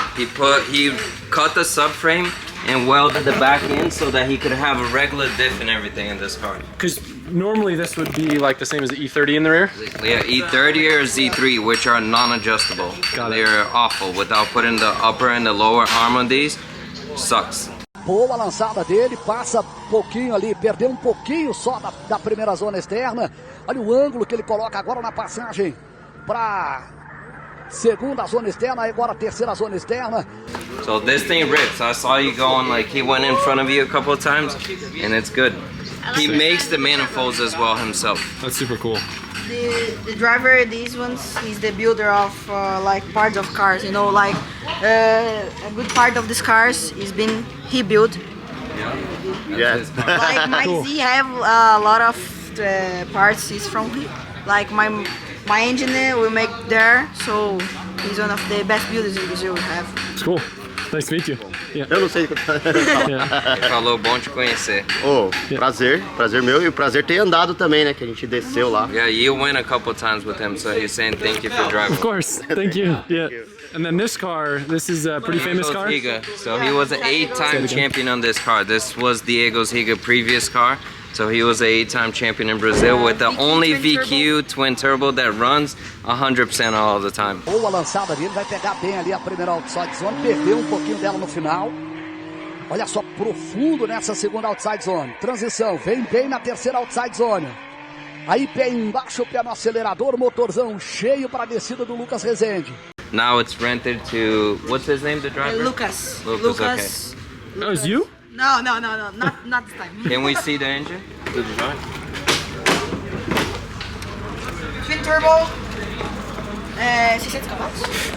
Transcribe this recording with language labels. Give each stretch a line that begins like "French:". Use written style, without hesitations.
English: He cut the subframe and welded the back end so that he could have a regular diff and everything in this car. Because normally this would be like the same as the E30 in the rear. Yeah, E30 or Z3, which are non-adjustable. Got it. They're awful. Without putting the upper and the lower arm on these, sucks.
Portuguese: Boa lançada dele, passa pouquinho ali, perdeu pouquinho só da primeira zona externa. Olha o ângulo que ele coloca agora na passagem para segunda zona externa, agora terceira zona externa.
English: So this thing rips. I saw you going, like he went in front of you a couple of times, and it's good. He makes the manifolds as well himself. That's super cool. The driver, these ones, he's the builder of like parts of cars. You know, like a good part of these cars is been he built. Yeah. Like my Cool. Z have a lot of parts is from him. Like my engineer will make there, so he's one of the best builders in Brazil we have. It's cool. Nice to meet you. Yeah.
Portuguese: Eu não sei o que eu
English: Yeah.
Portuguese: Ele falou, bom te conhecer. Oh, prazer meu e o prazer ter andado também, né? Que a gente desceu lá.
English: Yeah, you went a couple times with him, so he's saying thank you for driving. Of course. Thank you. Yeah. And then this car, this is a pretty famous car. Higa. So he was an 8-time champion on this car. This was Diego's Higa previous car. So he was an 8-time champion in Brazil with the only VQ twin turbo that runs 100% all the time.
Portuguese: Boa lançada dele, vai pegar bem ali a primeira
English: outside zone,
Portuguese: perdeu um pouquinho dela no final. Olha só, profundo nessa segunda
English: outside zone.
Portuguese: Transição, vem bem na terceira outside zone. Aí pé embaixo, pé no acelerador, motorzão cheio para a descida do Lucas Rezende.
English: Now it's rented to, what's his name, the driver? Lucas. Lucas, Oh, it's you? No, not this time. Can we see the engine? Twin turbo. 600 cavalos.